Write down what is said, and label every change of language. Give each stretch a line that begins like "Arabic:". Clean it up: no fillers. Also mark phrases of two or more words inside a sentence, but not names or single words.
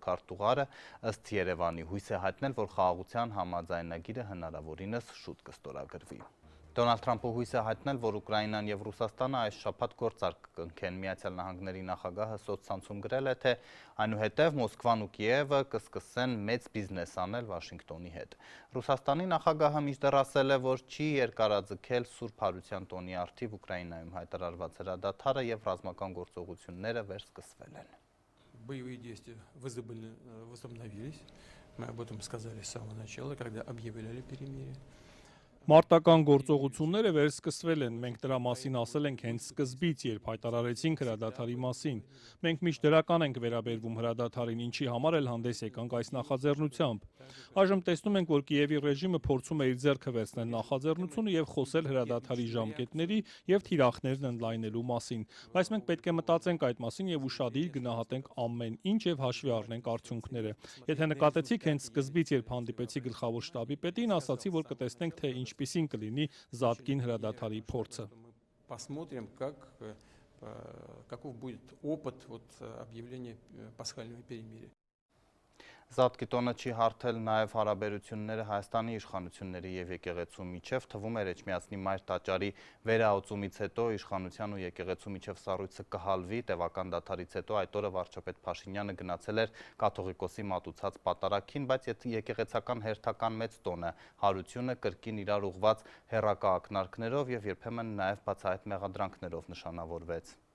Armenian: քարտուղարը ըստ Երևանի հույս է հայտնել, որ խաղաղության համաձայնագիրը հնարավորինս շուտ կստորագրվի։ Դոնալդ Թրամփը հույս է հայտնել, որ Ուկրաինան եւ Ռուսաստանը այս շաբաթ գործարք կընկնեն։ Միացյալ Նահանգների նախագահը սոցցանցում գրել է, թե այնուհետև Մոսկվան ու Կիևը կսկսեն մեծ բիզնես անել Վաշինգտոնի հետ։ Ռուսաստանի նախագահը մինչդեռ ասել է, որ չի երկարաձգել Սուրբ Հարության տոնի առթիվ Ուկրաինայում հայտարարված հրադադարը եւ ռազմական գործողությունները վերսկսվել են։
Russian: Боевые действия возобновились. Мы об этом сказали с самого начала, когда объявляли перемирие.
Armenian: Մարտական գործողությունները վերսկսվել են, մենք դրա մասին ասել ենք հենց սկզբից, երբ հայտարարեցինք հրադադարի մասին։ Մենք միշտ դրական ենք վերաբերվում հրադադարին, ինչի համար էլ հանդես եկանք այս նախաձեռնությամբ։ Այժմ տեսնում ենք, որ Կիևի ռեժիմը փորձում է իր ձեռքը վերցնել նախաձեռնությունը եւ խոսել հրադադարի ժամկետների եւ թիրախներն ընդլայնելու մասին։ Բայց մենք պետք է մտածենք այդ մասին եւ ուշադիր գնահատենք ամեն ինչ եւ հաշվի առնենք արդյունքները։ Եթե նկատեցիք հենց սկզբից, երբ հանդիպեցի գլխավոր շտաբի պետին, ասացի, որ կտեսնենք, թե ինչպիսին կլինի Զատկին հրադադարի փորձը։
Russian: Посмотрим, каков будет опыт объявления пасхального перемирия.
Armenian: Զատկի տոնը չի հարթել նաև հարաբերությունները Հայաստանի իշխանությունների եւ եկեղեցու միջև, թվում էր Էջմիածնի մայր տաճարի վերահաուցումից հետո իշխանության ու եկեղեցու միջև սառույցը կհալվի, տևական դադարից հետո այդ օրը վարչապետ Փաշինյանը գնացել էր կաթողիկոսի մատուցած պատարագին, բայց եկեղեցական հերթական մեծ տոնը, հարությունը կրկին իրար ուղված հեռակա ակնարկներով եւ երբեմն նաև բացահայտ մեղադրանքներով նշանավորվեց։